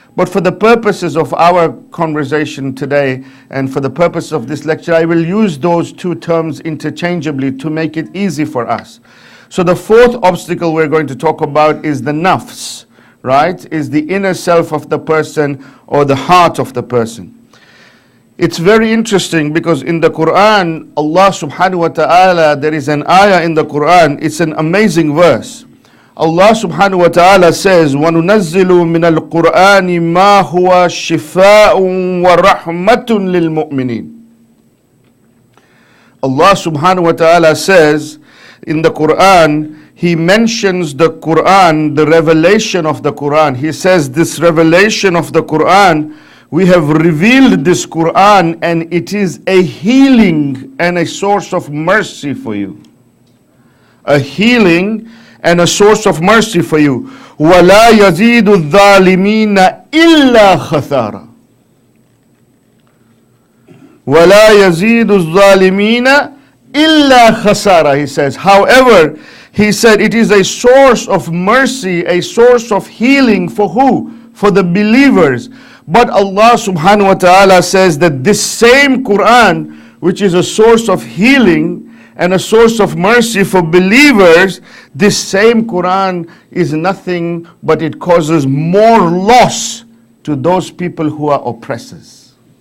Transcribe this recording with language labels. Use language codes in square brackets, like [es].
[en] But for the purposes of our conversation today and for the purpose of this lecture, I will use those 2 terms interchangeably to make it easy for us. So the 4th obstacle we're going to talk about is the nafs, right, is the inner self of the person or the heart of the person. It's very interesting because in the Quran, Allah subhanahu wa ta'ala, there is an ayah in the Quran, it's an amazing verse. Allah subhanahu wa ta'ala says, [ar] وَنُنَزِّلُ مِنَ الْقُرْآنِ مَا هُوَ شِفَاءٌ وَرَحْمَةٌ لِلْمُؤْمِنِينَ. [en] Allah subhanahu wa ta'ala says in the Quran, He mentions the Quran, the revelation of the Quran. He says this revelation of the Quran, we have revealed this Quran and it is a healing and a source of mercy for you. A healing and a source of mercy for you. [ar] وَلَا يَزِيدُ الظَّالِمِينَ إِلَّا خَسَارًا. وَلَا يَزِيدُ الظَّالِمِينَ إِلَّا خَسَارًا, [en] he says. However, he said it is a source of mercy, a source of healing for who? For the believers. But Allah subhanahu wa ta'ala says that this same Quran, which is a source of healing and a source of mercy for believers, this same Quran is nothing but it causes more loss to those people who are oppressors.